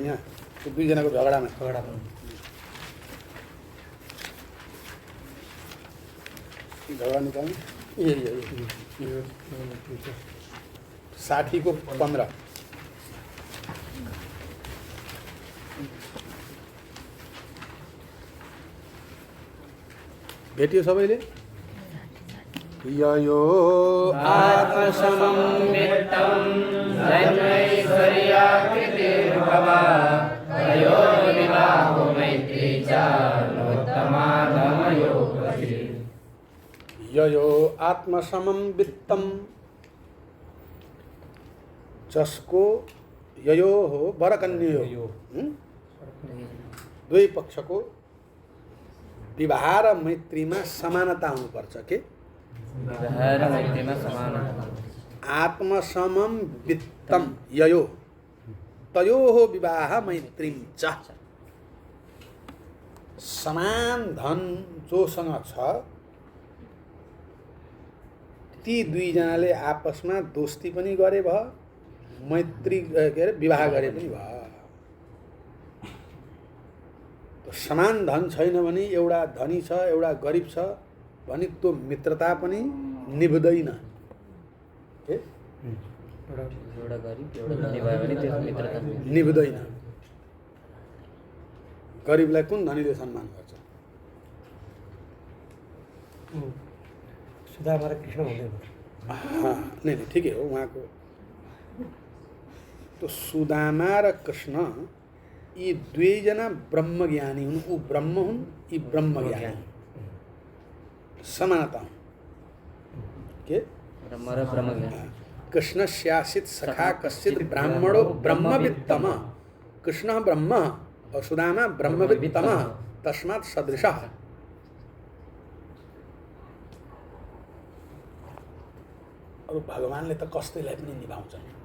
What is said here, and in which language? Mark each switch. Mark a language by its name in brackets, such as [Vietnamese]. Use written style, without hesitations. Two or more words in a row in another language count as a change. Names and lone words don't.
[Nepali] यहाँ त्यो दुईजनाको झगडामा झगडा निकाल्ने 60 को 15 भेटियो सबैले? [Sanskrit] यो आत्मसमं वित्तं जन्मैश्वर्याकृतिर्भवा तयो विवाहो मैत्री च नोत्तमाधमयोगति। यो आत्मसमं वित्तं, [Nepali] जसको यो हो वरकन्यो, दुई पक्षको विवाह र मैत्रीमा समानता हुनुपर्छ के? [Sanskrit] आत्मसमं वित्तं ययो तयोः विवाह मैत्रीं च। [Nepali] समान धन जोसँग छ ती दुईजनाले आपसमा दोस्ती पनि गरे भयो, मैत्री के अरे विवाह गरे पनि भयो। समान धन छैन भने, एउटा धनी छ एउटा गरिब छ भने त्यो मित्रता पनि निभ्दैन। निभ्दैन। गरिबलाई कुन धनीले सम्मान गर्छ? सुदामा र कृष्ण हुँदैन। नहीं ठिकै हो उहाँको। तो सुदामा र कृष्ण यी दुईजना ब्रह्मज्ञानी हुन्। ऊ ब्रह्म हुन्, यी ब्रह्मज्ञानी। समानता के [Sanskrit] कृष्णस्यासित सखा कश्चित् ब्राह्मणो ब्रह्मवित्तम। कृष्ण ब्रह्म और सुदामा ब्रह्मवित्तम तस्मात् सदृशः। [Nepali] और भगवानले त कसैलाई पनि निभाउँछन्।